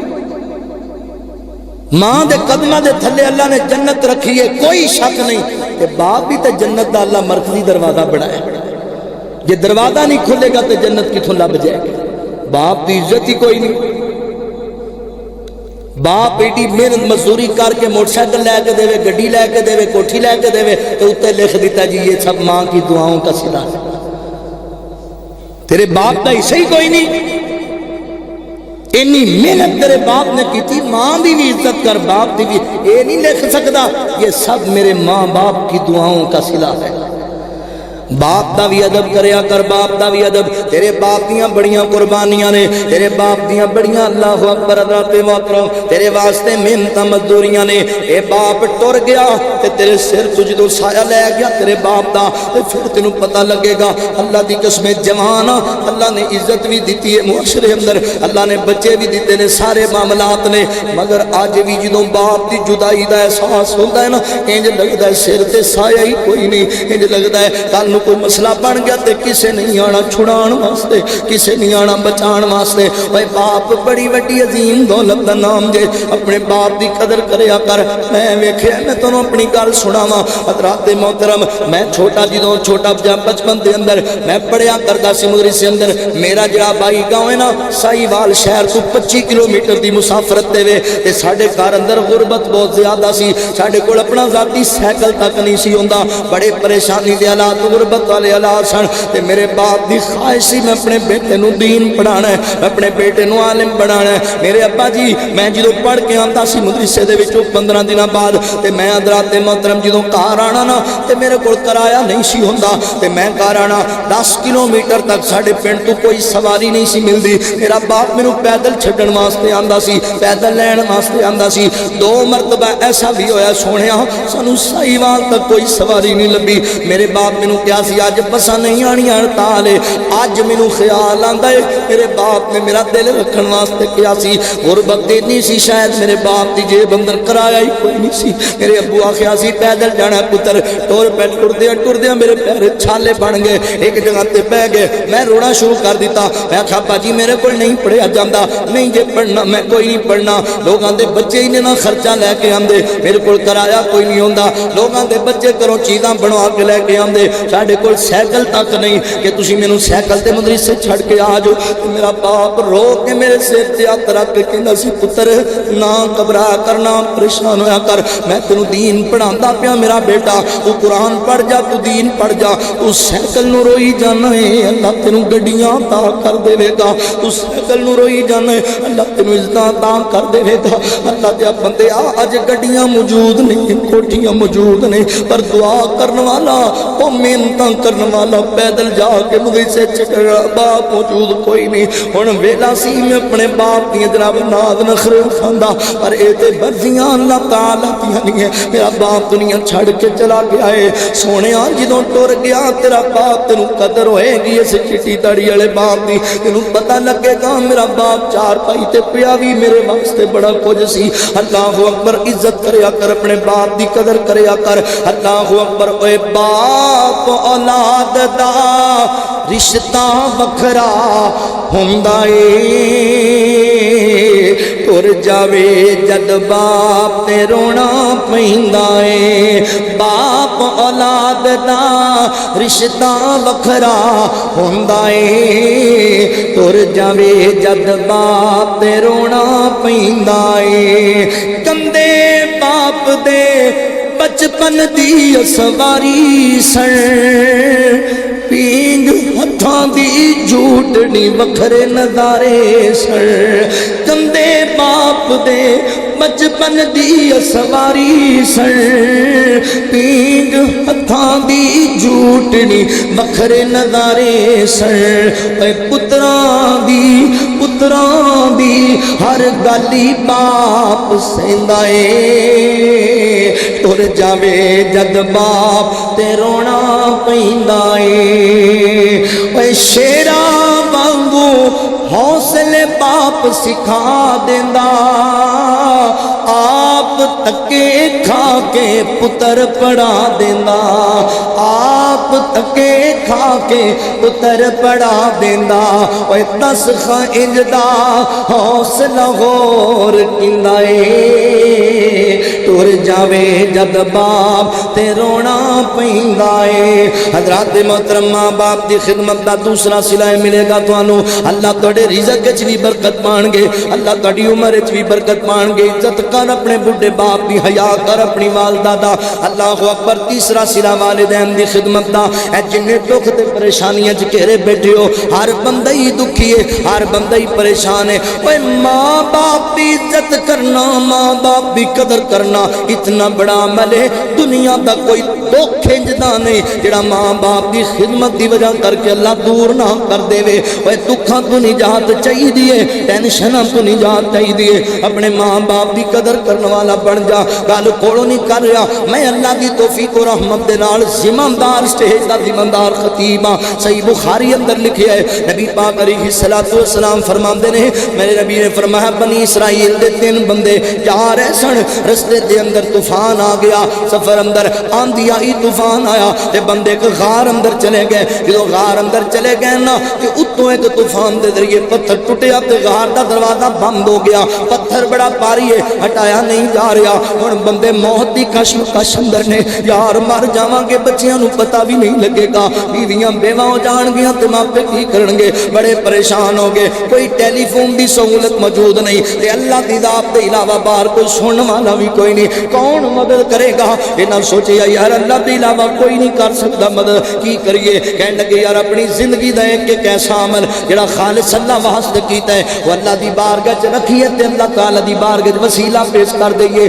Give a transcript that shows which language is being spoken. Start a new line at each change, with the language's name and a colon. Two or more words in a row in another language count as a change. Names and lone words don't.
Punjabi: ماں دے قدماں دے تھلے اللہ نے جنت رکھی ہے، کوئی شک نہیں، تے باپ بھی تو جنت دا اللہ مرکزی دروازہ بنایا، جے دروازہ نہیں کھلے گا تو جنت کتھوں لبھ جائے گی.
Urdu: باپ کی عزت ہی کوئی نہیں.
Punjabi: باپ ایڈی محنت مزدوری کر کے موٹر سائیکل لے کے دے، گڈی لے کے دے، کوٹھی لے کے دے، تو اتنے لکھ دیتا جی
Urdu: یہ سب ماں کی دعاؤں کا صلہ ہے۔ تیرے باپ کا حصہ ہی کوئی نہیں، اتنی محنت تیرے باپ نے کی تھی، ماں بھی عزت کر، باپ بھی یہ نہیں لکھ سکتا یہ سب میرے ماں باپ کی دعاؤں کا صلہ ہے۔
Punjabi: باپ دا بھی ادب کریا کر، باپ دا بھی ادب۔ تیرے باپ دیاں بڑیاں قربانیاں نے، تیرے باپ دیاں بڑیاں
Arabic: اللہ اکبر
Punjabi: حضرات محترم تیرے واسطے محنتاں مزدوریاں نے۔ اے باپ ٹر گیا تے تیرے سر تو جدوں سایہ لے گیا تیرے باپ دا، تے پھر تینوں پتہ لگے گا اللہ دی قسم جوان اللہ نے عزت بھی دیتی ہے معاشرے اندر، اللہ نے بچے بھی دیتے نے، سارے معاملات نے، مگر اج بھی جدوں باپ دی جدائی دا احساس ہوندا ہے نا، انج لگدا ہے سر تے سایہ ہی کوئی نہیں، انج لگدا ہے کل کوئی مسئلہ بن گیا تے کسے نہیں آنا چھڑان واسطے، کسے نہیں آنا بچان واسطے۔ اے باپ بڑی وڈی عظیم دولت دا نام جے، اپنے باپ دی قدر کریا کر۔ میں ویکھیا میں تانوں اپنی گل سناواں حضرات محترم، میں چھوٹا جدوں چھوٹا بچپن دے اندر میں پڑھیا کردا سی مدرسے اندر، میرا جڑا بائی گاؤں ہے نا سائیوال شہر تو 25 کلومیٹر دی مسافرت تے وے، تے ساڈے گھر اندر غربت بہت زیادہ سی، ساڈے کول اپنا ذاتی سائیکل تک نہیں سی ہوندا، بڑے پریشانی دے حالات غربت والے حالات سن، تے میرے باپ دی خواہش سی میں اپنے بیٹے نو دین پڑھانا ہے، اپنے بیٹے نو عالم بنانا ہے۔ میرے ابا جی میں جدوں پڑھ کے آندا سی مدرسے دے وچوں 15 دناں بعد، تے میں حضرات محترم جدوں گھر آنا نا تے میرے کول کرایہ نہیں سی ہوندا، تے میں گھر آنا 10 کلومیٹر تک ساڈے پنڈ تو کوئی سواری نہیں سی ملدی، میرا باپ مینوں پیدل چھڈن واسطے آندا سی، پیدل لین واسطے آندا سی۔ 2 مرتبہ ایسا بھی ہویا سونیا سانوں سائیوال تک کوئی سواری نہیں لبھی، میرے باپ مینوں کیا سی اج بساں نہیں آنی ہڑتال ہے، اج مینوں خیال آندا ہے میرے باپ نے میرا دل رکھن واسطے کیا سی، غربت اتنی سی شاید میرے باپ دی جیب اندر کرایا ہی کوئی نہیں سی، میرے ابو آخیا سی پیدل جانا پتر، ٹور پہ ٹردیاں میرے پیر چھالے بن گئے، ایک جگہ تے بہ گئے، میں رونا شروع کر دیتا، میں آخیا ابا جی میرے کول نہیں پڑھیا جاندا، نہیں جے پڑھنا میں کوئی نہیں پڑھنا، لوگاں دے بچے ہی نے نہ خرچہ لے کے آندے، میرے کول کرایا کوئی نہیں ہوندا، لوگاں دے بچے کروں چیزاں بنوا کے لے کے آندے، ساڈے کول سائیکل تک نہیں کہ تسی مینوں سائیکل تے مدرسے چھڑ کے آ جاؤ۔ میرا باپ رو کے میرے سر تے ہاتھ رکھ کے کہندا سی پتر نہ گھبرا کر، نہ پریشان ہویا کر، میں تینوں دین پڑھاندا پیا میرا بیٹا، تو قرآن پڑھ جا، تو دین پڑھ جا، تو سائیکل نو روئی جانا ہے اللہ تینوں گڈیاں عطا کر دے گا، تو سائیکل نو روئی جانا ہے اللہ تینوں عزتاں عطا کر دے گا۔ اللہ دے بندے اج گڈیاں موجود نہیں، کوٹھیاں موجود نہیں، پر دعا کرن والا او محنتاں کرن والا پیدل جا کے مدرسے چکرا باپ موجود کوئی نہیں۔ ہن ویلا سی میں اپنے باپ دی جناب ناز نخرے کھاندا، پر اے تے مرضیاں اللہ تعالی دیاں نہیں ہے۔ میرا باپ دنیا چھڑ کے چلا گیا ہے، سونیا جدوں ٹر گیا تیرا باپ تینوں قدر ہوئے گی اس چٹی داڑھی والے باپ دی، تینوں پتہ لگے گا میرا باپ چار پائی تے پیا بھی میرے واسطے بڑا کچھ سی۔
Arabic: اللہ اکبر،
Punjabi: عزت کریا کر، اپنے باپ دی قدر کریا کر۔
Arabic: اللہ اکبر۔
Punjabi: اے باپ اولاد دا رشتہ وکھرا ہوندا اے، ٹر جاوے جد باپ تے رونا پیندا اے، باپ اولاد دا رشتہ وکھرا ہوندا اے، ٹر جاوے جد باپ تے رونا پیندا اے، کندے باپ دے بچپن دی سواری سن، پینگ ہتھاں دی جھوٹنی وکھرے نظارے سن، کندے باپ دے بچپن دی سواری سن، پینگ ہتھاں دی جھوٹنی وکھرے نظارے سن، اے پتراں دی ہر گالی باپ سیندا اے، ٹر جاوے جد باپ تے رونا پیندا اے، اے شیراں وانگو حوصلے باپ سکھا دیندا، آپ تکے کھا کے پتر پڑھا دیندا، آپ تکے کھا کے پتر پڑھا دیندا، اوے دس خائنج دا حوصلہ غور کیندا اے، تر جاوے جد باپ تے رونا پیندا اے۔ حضرات محترم ماں باپ دی خدمت دا دوسرا صلہ ملے گا تانوں، اللہ تہاڈے رزق وچ بھی برکت پان گے، اللہ تہاڈی عمر وچ بھی برکت پان گے۔ عزت کر اپنے بڈھے باپ دی، حیا کر اپنی والدہ دا۔
Arabic: اللہ اکبر۔
Punjabi: تیسرا صلہ والدین دی خدمت دا، اے جنے دکھ تے پریشانیاں وچ گھیرے بیٹھے ہو، ہر بندہ ہی دکھی ہے، ہر بندہ ہی پریشان ہے۔ اوے ماں باپ دی عزت کرنا، ماں باپ دی قدر کرنا اتنا بڑا عمل ہے، دنیا دا کوئی دکھ انجدا نہیں جڑا ماں باپ دی خدمت دی وجہ کر کے اللہ دور نہ کر دے وے۔ اوے دکھاں تو نجات چاہیے، ٹینشناں تو نجات چاہیے، اپنے ماں باپ دی قدر کرنے والا بن جا۔ گل کولوں نہیں کر رہا، میں اللہ دی توفیق و رحمت دے نال ذمہ دار اسٹیج دا ذمہ دار خطیب ہاں۔ صحیح بخاری اندر لکھیا ہے، نبی پاک
Arabic: علیہ الصلوۃ والسلام
Punjabi: فرماندے نے، میرے نبی نے فرمایا بنی اسرائیل دے 3 بندے جا رہے سن، رستے دے اندر طوفان آ گیا، سفر اندر آندھی آئی، طوفان آیا تے بندے ایک غار اندر چلے گئے۔ جدوں غار اندر چلے گئے نا کہ اتوں ایک طوفان دے ذریعے پتھر ٹوٹیا تے غار دا دروازہ بند ہو گیا، پتھر بڑا بھاری ہے، ہٹایا نہیں جا رہا۔ ہن بندے موت دی کشمکش اندر نے، یار مر جاواں گے، بچیاں نوں پتہ بھی نہیں لگے گا، بیویاں بیوہ ہو جان گیاں تے ماپے کی کرن گے، بڑے پریشان ہو گئے۔ کوئی ٹیلی فون دی سہولت موجود نہیں تے اللہ دی ذات دے علاوہ باہر کوئی سنن والا بھی کوئی نہیں، کون مدد کرے گا؟ انہاں سوچیا یار اللہ دے علاوہ کوئی نہیں کر سکتا مدد، کی کریے؟ کہنے لگے یار اپنی زندگی دا ایک ایسا عمل جڑا خالص اللہ واسطے کیتا ہے وہ اللہ دی بارگاہ وچ رکھیے تے اللہ تعالی دی بارگاہ وچ وسیلہ پیش کر دئیے۔